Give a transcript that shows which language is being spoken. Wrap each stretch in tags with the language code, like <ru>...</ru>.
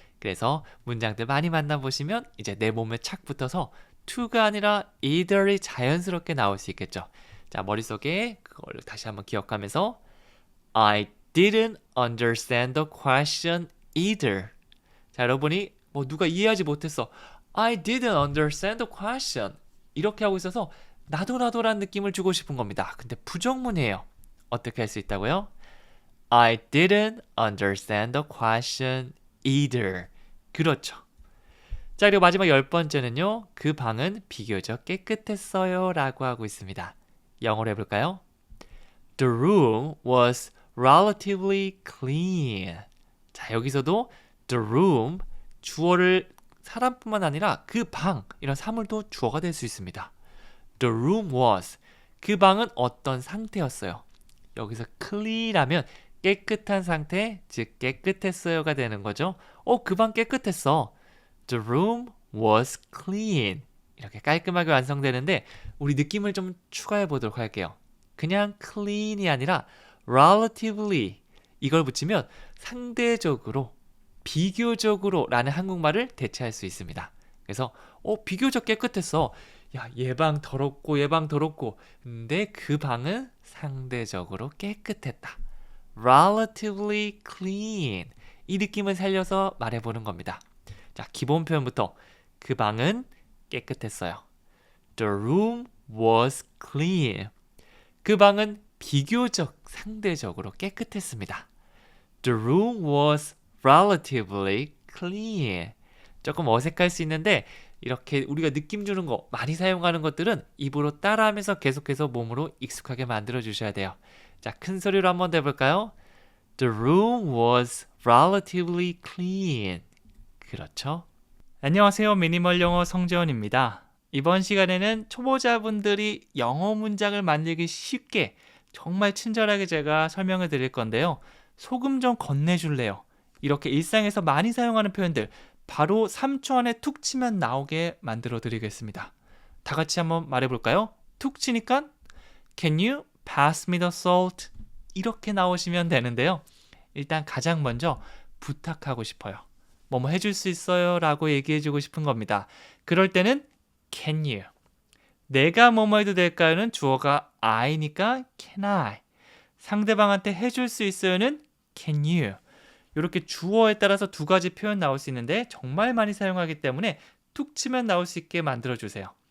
<ko>그래서 문장들 많이 만나보시면 이제 내 몸에 착 붙어서 to가 아니라 either이 자연스럽게 나올 수 있겠죠. 자, 머릿속에 그걸 다시 한번 기억하면서</ko> <en>I didn't understand the question either.</en> <ko>자, 여러분이 뭐 누가 이해하지 못했어.</ko> <en>I didn't understand the question.</en> <ko>이렇게 하고 있어서 나도라는 느낌을 주고 싶은 겁니다. 근데 부정문이에요. 어떻게 할 수 있다고요?</ko> <en>I didn't understand the question either.</en> <ko>그렇죠. 자, 그리고 마지막 열 번째는요. 그 방은 비교적 깨끗했어요 라고 하고 있습니다. 영어로 해볼까요?</ko> <en>The room was relatively clean.</en> <ko>자, 여기서도 the room, 주어를 사람뿐만 아니라 그 방, 이런 사물도 주어가 될 수 있습니다.</ko> <en>The room was,</en> <ko>그 방은 어떤 상태였어요. 여기서 clean하면 깨끗한 상태, 즉 깨끗했어요가 되는 거죠. 그 방 깨끗했어.</ko> <en>The room was clean.</en> <ko>이렇게 깔끔하게 완성되는데 우리 느낌을 좀 추가해 보도록 할게요. 그냥 clean이 아니라 relatively 이걸 붙이면 상대적으로, 비교적으로 라는 한국말을 대체할 수 있습니다. 그래서 비교적 깨끗했어. 야, 얘 방 더럽고 얘 방 더럽고 근데 그 방은 상대적으로 깨끗했다.</ko> <en>relatively clean.</en> <ko>이 느낌을 살려서 말해보는 겁니다. 자, 기본 표현부터 그 방은 깨끗했어요.</ko> <en>The room was clean.</en> <ko>그 방은 비교적, 상대적으로 깨끗했습니다.</ko> <en>The room was relatively clean.</en> <ko>조금 어색할 수 있는데 이렇게 우리가 느낌 주는 거 많이 사용하는 것들은 입으로 따라하면서 계속해서 몸으로 익숙하게 만들어 주셔야 돼요. 자, 큰 소리로 한번 해볼까요?</ko> <en>The room was relatively clean.</en> <ko>그렇죠? 안녕하세요. 미니멀 영어 성재원입니다. 이번 시간에는 초보자분들이 영어 문장을 만들기 쉽게 정말 친절하게 제가 설명을 드릴 건데요. 소금 좀 건네줄래요? 이렇게 일상에서 많이 사용하는 표현들 바로 3초 안에 툭 치면 나오게 만들어 드리겠습니다. 다 같이 한번 말해볼까요? 툭 치니까</ko> <en>Can you pass me the salt?</en> <ko>이렇게 나오시면 되는데요. 일단 가장 먼저 부탁하고 싶어요. 뭐뭐 해줄 수 있어요? 라고 얘기해주고 싶은 겁니다. 그럴 때는 Can you? 내가 뭐뭐 해도 될까요는 주어가 I니까 Can I? 상대방한테 해줄 수 있어요는 Can you? 이렇게 주어에 따라서 두 가지 표현 나올 수 있는데 정말 많이 사용하기 때문에 툭 치면 나올 수 있게 만들어주세요.</ko>